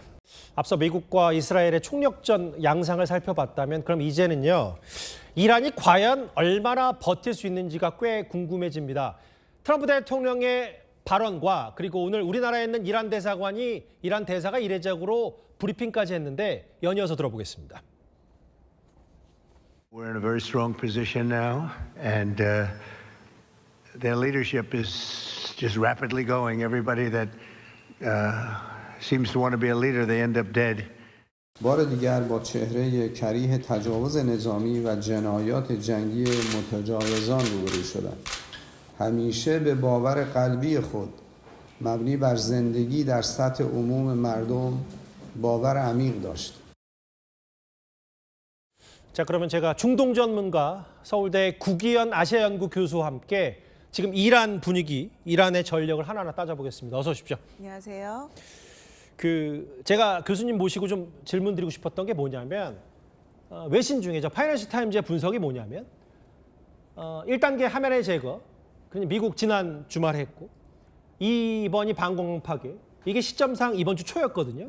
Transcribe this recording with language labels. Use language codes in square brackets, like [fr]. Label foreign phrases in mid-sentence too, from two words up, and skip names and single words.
[ko] 앞서 미국과 이스라엘의 총력전 양상을 살펴봤다면 그럼 이제는요. 이란이 과연 얼마나 버틸 수 있는지가 꽤 궁금해집니다. 트럼프 대통령의 발언과 그리고 오늘 우리나라에 있는 이란 대사가 이례적으로 브리핑까지 했는데 연이어서 들어보겠습니다. [en] We're in a very strong position now, and their leadership is just rapidly going. Everybody that seems to want to be a leader, they end up dead. [fa] بار دیگر با چهره کریه تجاوز نظامی و جنایات جنگی متجاوزان روبرو شدند. همیشه به باور قلبی خود مبنی بر زندگی در سطح عموم مردم باور عمیق داشت. [ko] 자, 그러면 제가 중동 전문가 서울대 구기현 아시아연구 교수와 함께 지금 이란 분위기, 이란의 전력을 하나하나 따져보겠습니다. 어서 오십시오. 안녕하세요. 제가 교수님 모시고 좀 질문 드리고 싶었던 게 뭐냐면 외신 중에 파이낸셜 타임즈의 분석이 뭐냐면 1단계 하메네이 제거, 미국 지난 주말에 했고 이번이 방공 파괴, 이게 시점상 이번 주 초였거든요.